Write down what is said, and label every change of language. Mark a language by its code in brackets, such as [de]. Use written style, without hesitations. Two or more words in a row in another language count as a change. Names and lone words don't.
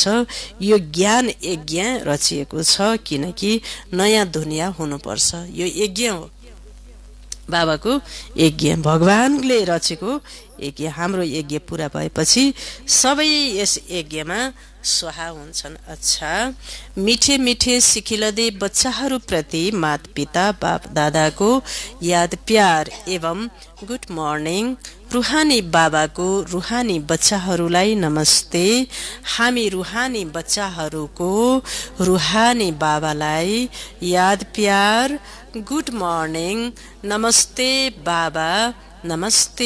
[ne] यो ज्ञान यज्ञ रचिएको छ, किनकि नयाँ दुनियाँ हुनुपर्छ। यो यज्ञ हो, बाबाको यज्ञ, भगवानले रचेको यज्ञ। हाम्रो यज्ञ पुरा भएपछि सबै यस यज्ञमा स्वाहा हुन्छन्। अच्छा, मिठे मिठे सिखिलदे बच्चाहरूप्रति मात पिता बाप दादाको याद प्यार एवं [en] good morning. [ne] रुहानी बाबाको रुहानी बच्चाहरूलाई नमस्ते। हामी रुहानी बच्चाहरूको रुहानी बाबालाई [hi] याद प्यार, [en] good morning, [ne] नमस्ते बाबा, नमस्ते।